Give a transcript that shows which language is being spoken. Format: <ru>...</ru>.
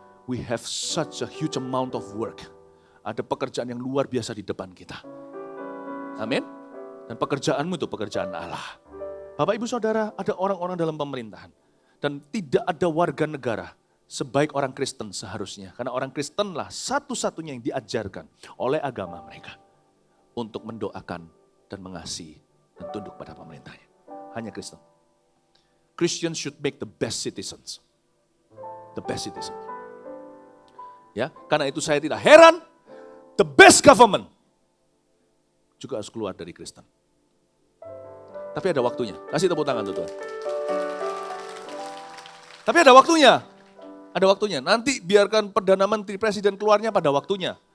<en>We have such a huge amount of work.</en> <id>Ada pekerjaan yang luar biasa di depan kita. Amin. Dan pekerjaanmu itu pekerjaan Allah. Bapak Ibu Saudara, ada orang-orang dalam pemerintahan. Dan tidak ada warga negara sebaik orang Kristen seharusnya. Karena orang Kristenlah satu-satunya yang diajarkan oleh agama mereka. Untuk mendoakan dan mengasihi dan tunduk pada pemerintahnya. Hanya Kristen.</id> <en>Christians should make the best citizens. The best citizens.</en> <id>Ya, karena itu saya tidak heran,</id> <en>the best government</en> <id>juga harus keluar dari Kristen. Tapi ada waktunya, kasih tepuk tangan Tuhan. Tapi ada waktunya. Nanti biarkan Perdana Menteri Presiden keluarnya pada waktunya.</id>